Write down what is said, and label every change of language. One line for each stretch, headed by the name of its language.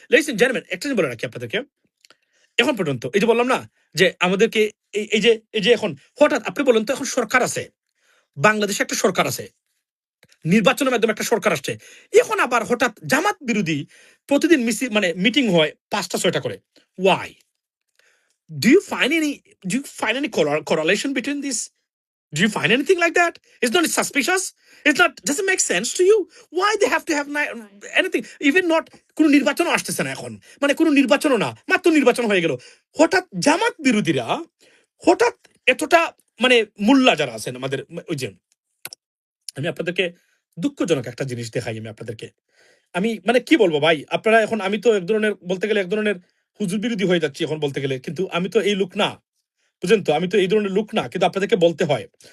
Bangla: Ladies and gentleman, একটা জিনিস বলে রাখি আপনাদেরকে, এখন পর্যন্ত এই যে বললাম না যে আমাদেরকে এই যে এখন হঠাৎ আপনি বলেন তো, এখন সরকার আছে, বাংলাদেশে একটা সরকার আছে, নির্বাচনের মাধ্যমে একটা সরকার আসছে, এখন আবার হঠাৎ জামাত বিরোধী প্রতিদিন মানে মিটিং হয় 5টা 6টা করে।
English: Why? Do you find any correlation between this? Do you find anything like that? It's not suspicious. It's not doesn't make sense to you. Why they have to have anything? Even not
Bangla: কোনো নির্বাচনও আসতেছে না এখন, মানে কোনো নির্বাচনও না, মাত্র নির্বাচন হয়ে গেল, হঠাৎ জামাত বিরোধীরা হঠাৎ এতটা মানে মোল্লা যারা আছেন আমাদের ওই যে, আমি আপনাদেরকে দুঃখজনক একটা জিনিস দেখাই আমি আপনাদেরকে। আমি মানে কি বলবো ভাই, আপনারা এখন, আমি তো এক ধরনের বলতে গেলে এক ধরনের হুজুর বিরোধী হয়ে যাচ্ছি এখন বলতে গেলে, কিন্তু আমি তো এই লোক না, বুঝেন তো, আমি তো এই ধরনের লোক না, কিন্তু আপনাদেরকে বলতে হয়।